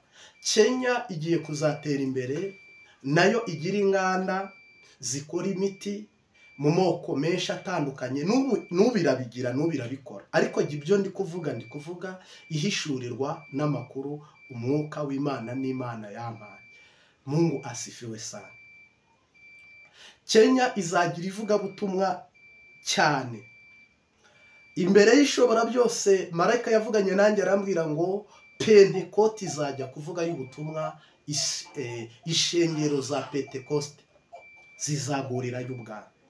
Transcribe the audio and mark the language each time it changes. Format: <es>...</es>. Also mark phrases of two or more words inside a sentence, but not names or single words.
<rw>Kenya igiye kuzatera imbere, nayo igira inganda zikora imiti mu moko menshi atandukanye. N'ubirabikora, ariko ibyo ndi kuvuga ihishurirwa n'amakuru Umwuka w'Imana n'Imana yampaye.</rw> <sw>Mungu asifiwe sana.</sw> <rw>Kenya izagira ivugabutumwa cyane. Imbere y'ishobora byose marayika yavuganye nanjye arambwira ngo Pentekote izajya kuvuga y'ubutumwa, ishengero za Pentekoste zizagurirayo ubwami.</rw>